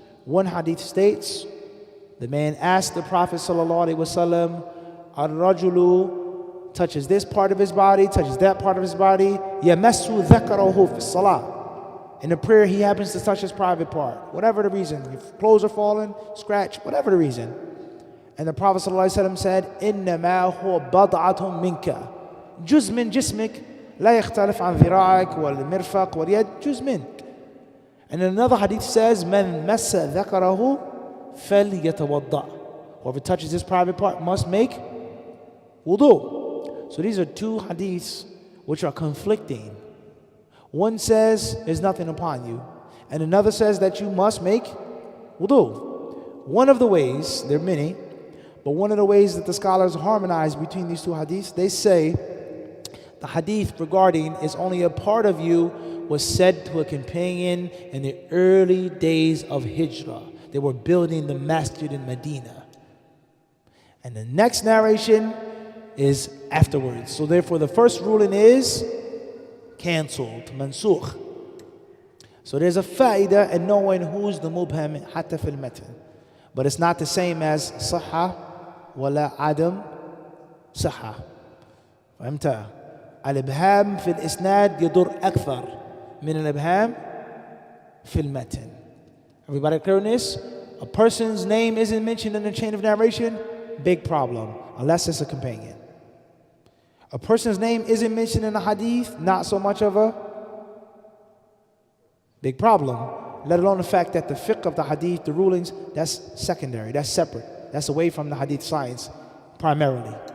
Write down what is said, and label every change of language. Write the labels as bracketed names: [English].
[English] One hadith states, the man asked the Prophet ﷺ, [Arabic] Ar-rajulu [English] touches this part of his body, touches that part of his body, [Arabic] yamassu dhakarahu fi salah. [English] In the prayer, he happens to touch his private part, whatever the reason. If clothes are falling, scratch, whatever the reason. And the Prophet ﷺ said, [Arabic] إِنَّمَا هُوَ بَضْعَةٌ مِنْكَ جُزْ مِنْ جِسْمِكَ لا يختلف عن ذراعك والمرفق واليد جزء منك. [English] And another hadith says, [Arabic] من مس ذكره فليتوضأ. [English] Whoever touches this private part must make wudu. So these are two hadiths which are conflicting. One says there's nothing upon you, and another says that you must make wudu. One of the ways, there are many, but one of the ways that the scholars harmonize between these two hadiths, they say the hadith regarding is only a part of you was said to a companion in the early days of Hijrah. They were building the masjid in Medina. And the next narration is afterwards. So therefore the first ruling is cancelled, mansukh. So there's a fa'idah in knowing who's the mubham [Arabic] hatta fil matan. [English] But it's not the same as [Arabic] sahha wala adam sahha. فهمت؟ الإبهام في الإسناد يضر أكثر من الإبهام في المتن. [English] Everybody clear on this? A person's name isn't mentioned in the chain of narration, big problem, unless it's a companion. A person's name isn't mentioned in the hadith, not so much of a big problem, let alone the fact that the fiqh of the hadith, the rulings, that's secondary, that's separate, that's away from the hadith science primarily.